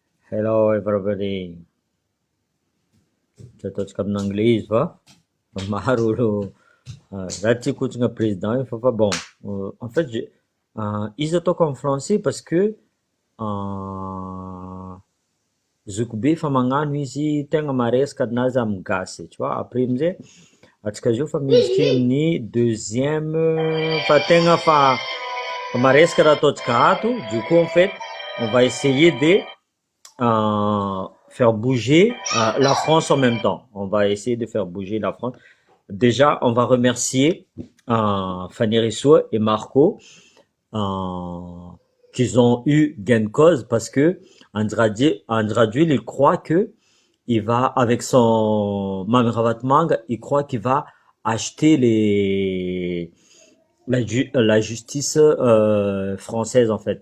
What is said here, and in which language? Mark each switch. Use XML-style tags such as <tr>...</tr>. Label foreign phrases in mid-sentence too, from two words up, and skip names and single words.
<en>Hello everybody.</en> <mg>Tsotsotra amin'anglais izy va? Maro olo raha tiako hoatrina président io fa bon.</mg> <fr>En fait,</fr> <mg>izy ataoko</mg> <fr>en français parce que</fr> <mg>zoko be fa magnano izy tegna maresaka anazy amin'ny gasy,</mg> <fr>tu vois.</fr> <mg>Après amizay atsika zao fa miditry amin'ny deuxième fa tegna fa maresaka raha ataotsika ato.</mg> <fr>Du coup en fait, on va essayer de faire bouger la France en même temps. On va essayer de faire bouger la France. Déjà, on va remercier Fanny Rissou et Marco qu'ils ont eu gain de cause parce que Andrade, il croit que il va, avec son Mamiravat Mang, il croit qu'il va acheter la justice française en fait.</fr>